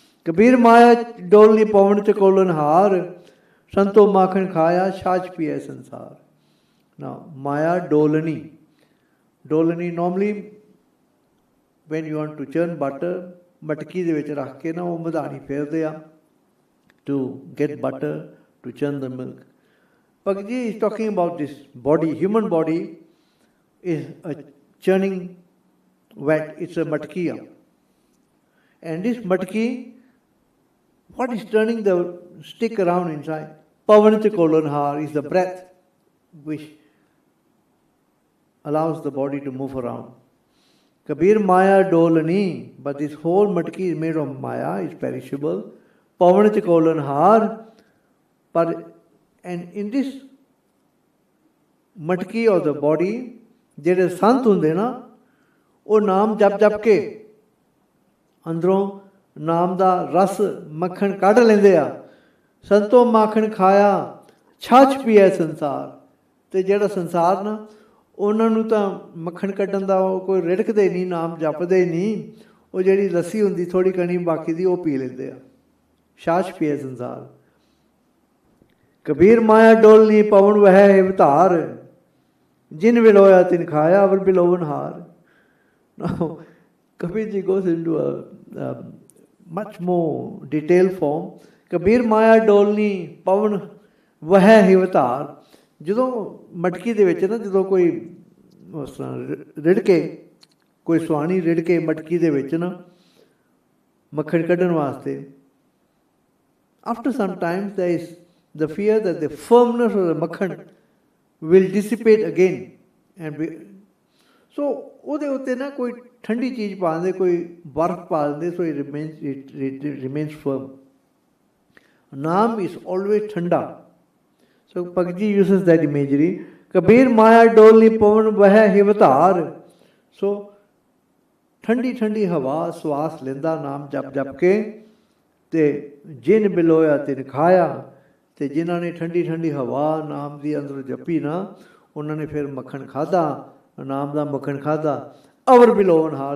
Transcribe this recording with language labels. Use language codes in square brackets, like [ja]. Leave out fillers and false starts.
[pa] कबीर माया डोलनी पवन च कोलन हार, संतो माखन खाया छाछ पिए संसार। [en] Now, Maya dolani. Normally, when you want to churn butter, [pa] ਮਟਕੀ ਦੇ ਵਿੱਚ ਰੱਖ ਕੇ ਨਾ ਉਹ ਮਧਾਣੀ ਫੇਰਦੇ ਆ [en] to get butter, to churn the milk. Bhagat Ji is talking about this body, human body is a churning vat, it's a matki. And this matki, what is turning the stick around inside? Pavanit Kolanhar is the breath which allows the body to move around. Kabir Maya Dolani, but this whole matki is made of Maya, is perishable. Pavanit Kolanhar, and in this matki of the body, [pa] ਜਿਹੜੇ ਸੰਤ ਹੁੰਦੇ ਨਾ ਉਹ ਨਾਮ ਜਪ ਜਪ ਕੇ ਅੰਦਰੋਂ ਨਾਮ ਦਾ ਰਸ ਮੱਖਣ ਕੱਢ ਲੈਂਦੇ ਆ। ਸੰਤੋ ਮਾਖਣ ਖਾਇਆ ਛਾਛ ਪੀਐ ਸੰਸਾਰ। ਤੇ ਜਿਹੜਾ ਸੰਸਾਰ ਨਾ ਉਹਨਾਂ ਨੂੰ ਤਾਂ ਮੱਖਣ ਕੱਢਣ ਦਾ ਉਹ ਕੋਈ ਰਿੜਕਦੇ ਨਹੀਂ, ਨਾਮ ਜਪਦੇ ਨਹੀਂ, ਉਹ ਜਿਹੜੀ ਲੱਸੀ ਹੁੰਦੀ ਥੋੜ੍ਹੀ ਕਣੀ ਬਾਕੀ ਦੀ ਉਹ ਪੀ ਲੈਂਦੇ ਆ। ਛਾਛ ਪੀਐ ਸੰਸਾਰ। ਕਬੀਰ ਮਾਇਆ ਡੋਲਨੀ ਪਵਨ ਵਹਿ ਅਵਤਾਰ, ਜਿਨ ਵਿਲੋਇਆ ਤਿਨ ਖਾਇਆ ਅਵਰ ਬਿਲੋਵਨ ਹਾਰ। [en] Now, Kabir Ji goes into a much more detailed form. [pa] Kabir Maya Dolni Pavan Vahai Hivatar. ਜਦੋਂ ਮਟਕੀ ਦੇ ਵਿੱਚ ਨਾ ਜਦੋਂ ਕੋਈ ਉਸ ਤਰ੍ਹਾਂ ਰਿੜ ਕੇ ਕੋਈ ਸੁਆਣੀ ਰਿੜ ਕੇ ਮਟਕੀ ਦੇ ਵਿੱਚ ਨਾ ਮੱਖਣ ਕੱਢਣ ਵਾਸਤੇ, [en] after some time there is the fear that the firmness of the makhan will dissipate again and so [pa] ਉਹਦੇ ਉੱਤੇ ਨਾ ਕੋਈ ਠੰਡੀ ਚੀਜ਼ ਪਾ ਦਿੰਦੇ, ਕੋਈ ਬਰਫ਼ ਪਾ ਦਿੰਦੇ, [en] so it remains firm. Naam is always ਠੰਡਾ. So Bhagat Ji uses that imagery. [pa] Kabir Maya Dolni Pavan Vahai Hivatar. So ਠੰਡੀ ਠੰਡੀ ਹਵਾ ਸਵਾਸ ਲੈਂਦਾ ਨਾਮ ਜਪ ਜਪ ਕੇ, ਤੇ ਜਿਨ ਬਿਲੋਇਆ ਤਿਨ ਖਾਇਆ। ਤੇ ਜਿਨ੍ਹਾਂ ਨੇ ਠੰਡੀ ਠੰਡੀ ਹਵਾ ਨਾਮ ਦੀ ਅੰਦਰ ਜਪੀ ਨਾ, ਉਹਨਾਂ ਨੇ ਫਿਰ ਮੱਖਣ ਖਾਧਾ, ਨਾਮ ਦਾ ਮੱਖਣ ਖਾਧਾ। ਅਵਰ ਬਿਲੋਵਨ ਹਾਰ।